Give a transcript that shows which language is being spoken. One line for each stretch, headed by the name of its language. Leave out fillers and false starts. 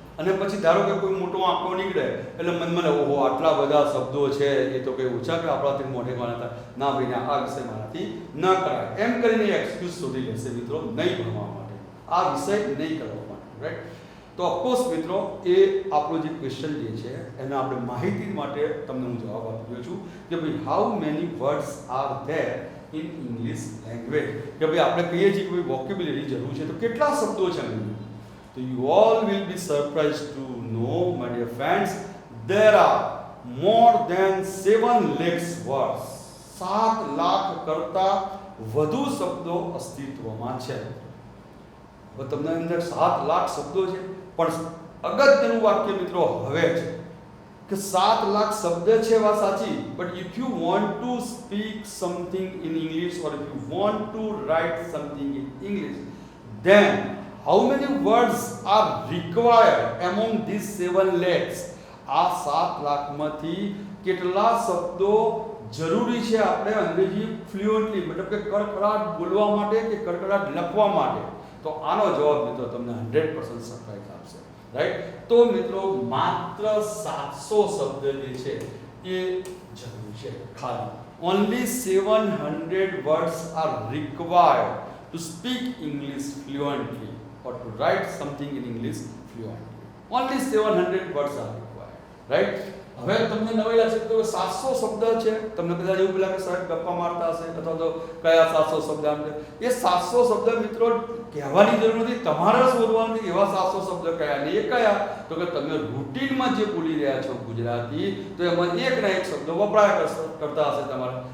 Gujarati: અને પછી ધારો કે કોઈ મોટો આંકડો નીકળે એટલે મનમાં ઓહો આટલા બધા શબ્દો છે, એ તો કંઈ ઓછા કે આપણાથી મોઢે ગણાતા, ના ભાઈ આ વિષય મારાથી ન કરાય, એમ કરીને એક્સક્યુઝ શોધી લેશે મિત્રો નહીં ભણવા માટે, આ વિષય નહીં કરવા માટે, રાઈટ. તો ઓફકોર્સ મિત્રો એ આપણો જે ક્વેશ્ચન જે છે એને આપણે માહિતી માટે તમને હું જવાબ આપી રહ્યો છું કે ભાઈ
English: how many words are there in English language,
Gujarati: કે ભાઈ આપણે કહીએ છીએ કે ભાઈ વોકેબ્યુલરી જરૂર છે, તો કેટલા શબ્દો છે અંગ્રેજી?
English: So you all will be surprised to know, my dear friends, there are more than 7 lakhs words.
Gujarati: 7 lakh કરતા વધુ શબ્દો અસ્તિત્વમાં છે. હવે તમને અંદર 7 લાખ શબ્દો છે, પણ અગત્યનું વાક્ય મિત્રો હવે છે કે 7 લાખ શબ્દ છે, વાત સાચી,
English: but if you want to speak something in English or if you want to write something in English, then how many words are required among these 7 lakhs?
Gujarati: આ 7 લાખમાંથી કેટલા શબ્દો જરૂરી છે આપણે અંગ્રેજી ફ્લુઅન્ટલી, મતલબ કે કડકડાટ બોલવા માટે કે કડકડાટ લખવા માટે? તો આનો જવાબ મિત્રો તમને 100% સરપ્રાઈઝ આપશે, રાઈટ. તો મિત્રો માત્ર 700 શબ્દ જે છે એ જરૂરી છે ખાલી.
English: only 700 words are required to speak English fluently or to write something in English fluently. Only 700 words are required, right?
Gujarati: હવે તમને નવાઈ લાગશે કે 700 શબ્દ છે, તમને કદાચ એવું પેલા કે સાહેબ ગપ્પા મારતા હશે અથવા તો કયા 700 શબ્દ આમ છે. એ 700 શબ્દ મિત્રો કહેવાની જરૂર નથી, તમારે શોધવાનું એવા 700 શબ્દ કયા ને એ કયા, તો કે તમે રૂટીનમાં જે બોલી રહ્યા છો ગુજરાતી, તો એમાં એક ના એક શબ્દ વપરાય કરતા હશે તમારે.